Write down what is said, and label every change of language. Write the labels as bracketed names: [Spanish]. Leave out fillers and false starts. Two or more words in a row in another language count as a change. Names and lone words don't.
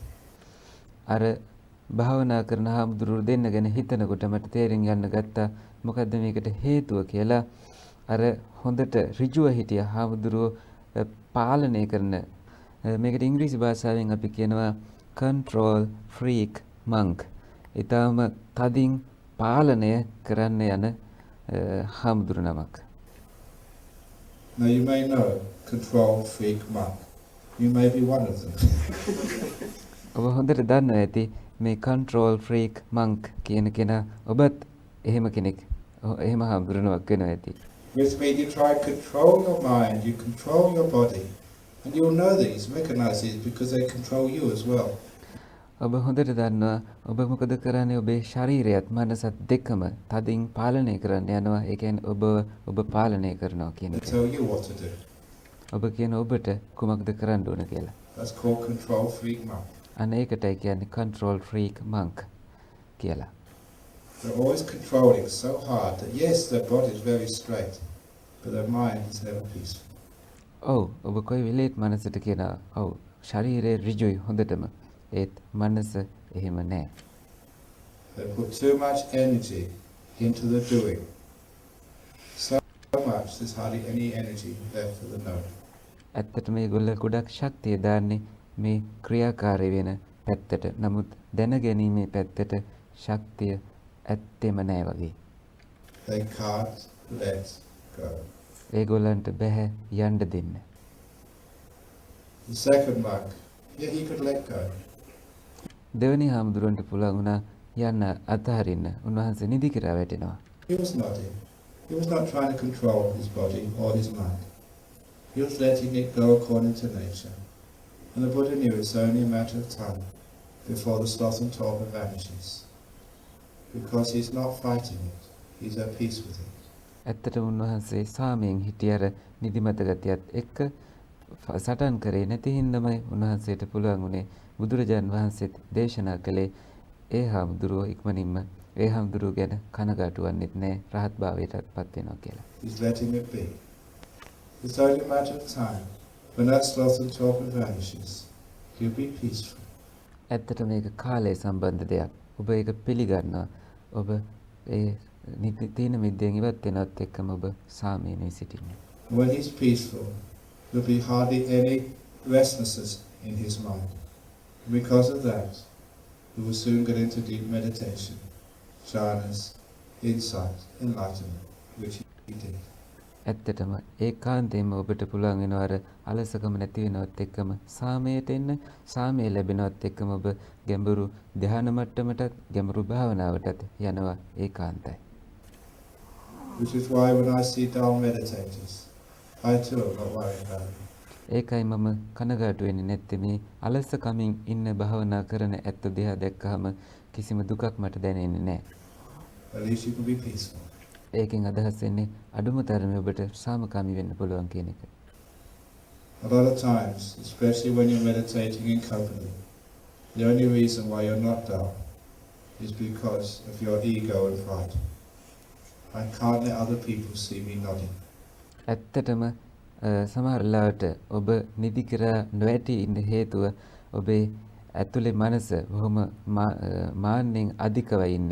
[Sinhala] අර භාවනා කරන හාමුදුරුවෝ දෙන්න ගැන හිතනකොට මට තේරුම් ගන්න ගත්තා මොකද්ද මේකට හේතුව කියලා. අර හොඳට ඍජුව හිටිය හාමුදුරුවෝ පාලනය කරන මේකට ඉංග්‍රීසි භාෂාවෙන් අපි කියනවා [English] control freak monk. [Sinhala] ඊටම තදින් පාලනය කරන්න යන හාමුදුරු නමක්. [English] Now you may know control freak monk. You may be one of them. [Sinhala] ඔබ හොඳට දන්නවා ඇති මේ [English] control freak monk [Sinhala] කියන කෙනා ඔබත් එහෙම කෙනෙක් එහෙම හාමුදුරුවක් වෙනවා ඇති. [English] With me you try to control your mind, you control your body, and you'll know these, recognize these because they control you as well. [Sinhala] ඔබ හොඳට දන්නවා ඔබ මොකද කරන්නේ ඔබේ ශරීරයත් මනසත් දෙකම තදින් පාලනය කරන්න යනවා. ඒ කියන්නේ ඔබ පාලනය කරනවා කියන [English] They [Sinhala] එක. [English] tell you what to do. [Sinhala] ඔබ කියන ඔබට කුමක්ද කරන්න ඕන කියලා. [English] That's called control freak monk. [Sinhala] අන්න ඒකටයි කියන්නේ [English] control freak monk [Sinhala] කියලා. [English] They're always controlling so hard that yes, their body is very straight, but their mind is never peaceful. [Sinhala] ඔව් ඔබ කොයි වෙලේත් මනසට කියනවා ඔව් ශරීරය ඍජුයි හොඳටම ඒත් මනස එහෙම නැහැ. [English] They put too much energy into the doing. So much there's hardly any energy left for the knowing. [Sinhala] ඇත්තටම මේගොල්ලෝ ගොඩක් ශක්තිය දාන්නේ මේ ක්‍රියාකාරී වෙන පැත්තට. නමුත් දැනගැනීමේ පැත්තට ශක්තිය ඇත්තෙම නෑ වගේ. [English] They can't let go. [Sinhala] ඒගොල්ලන්ට බැහැ යන්න දෙන්න. [English] The second monk, yeah, he could let go. [Sinhala] දෙවනි හාමුදුරුවන්ට පුළුවන් වුණා යන්න අතහරින්න. උන්වහන්සේ නිදි කිරා වැටෙනවා. [English] He was nodding. He was not trying to control his body or his mind. He was letting it go according to nature. And the Buddha knew it's only a matter of time before the sloth and torpor vanishes. Because he's not fighting it, he's at peace with it. [Sinhala] ඇත්තට උන්වහන්සේ සාමයෙන් හිටියර නිදිමත ගතියත් එක්ක සටන් කරේ නැති හින්දාමයි උන්වහන්සේට පුළුවන් උනේ බුදුරජාන් වහන්සේත් දේශනා කළේ ඒ හාමුදුරුවෝ ඉක්මනින්ම ඒ හාමුදුරුවෝ ගැන කනගාටු වන්නෙත් නැහැ රහත් භාවයටත් පත් වෙනවා කියලා. [English] He's letting it be. It's only a matter of time. When that sloth and torpor vanishes, he'll be peaceful. [Sinhala] ඇත්තට මේක කාලය සම්බන්ධ දෙයක්. ඔබ ඒක පිළිගන්නවා. ඔබ ඒ තීන මිද්දෙන් ඉවත් වෙනවත් එක්කම ඔබ සාමයෙන් සිටින්නේ. [English] When he's peaceful, there'll be hardly any restlessness in his mind. Because of that, he will soon get into deep meditation, jhanas, insight, enlightenment, which he did. [Sinhala] ඇත්තටම ඒකාන්තයෙන්ම ඔබට පුළුවන් වෙනවා අර අලසකම නැති වෙනවත් එක්කම සාමයට එන්න. සාමය ලැබෙනවත් එක්කම ඔබ ගැඹුරු ධ්‍යාන මට්ටමටත් ගැඹුරු භාවනාවටත් යනවා ඒකාන්තයි. [English] Which is why when I see dull meditators, I too am not worried about it. [Sinhala] ඒකයි මම කනගාටු වෙන්නේ නැත්තේ මේ අලසකමින් ඉන්න භාවනා කරන ඇත්ත දෙයක් දැක්කහම කිසිම දුකක් මට දැනෙන්නේ නැහැ. [English] At least you can be peaceful. [Sinhala] ඒකෙන් අදහස් වෙන්නේ අඩුම තරමේ ඔබට සාමකාමී වෙන්න පුළුවන් කියන එක. [English] A lot of times, especially when you're meditating in company, the only reason why you're not dull is because of your ego and pride. I can't let other people see me nodding. [Sinhala] ඇත්තටම සමහර ලාවට ඔබ නිදි කරා නොඇටි ඉන්න හේතුව ඔබේ ඇතුලේ මනස බොහොම මාන්නෙන් අධිකව ඉන්නේ.